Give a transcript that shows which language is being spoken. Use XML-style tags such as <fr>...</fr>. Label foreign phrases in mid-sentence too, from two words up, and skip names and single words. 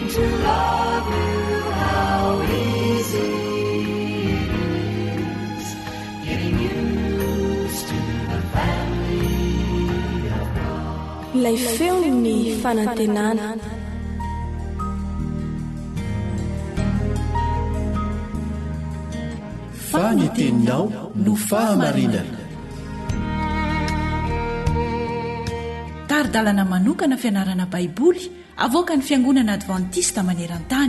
<en>to love you, how easy it is, getting used to the family of God.</en> <mg>Lay feony fanantenana. Faniteninao no fahamarinana. Dalana manokana fianarana baiboly avoaka ny fiangonana adventista maneran-tany.</mg>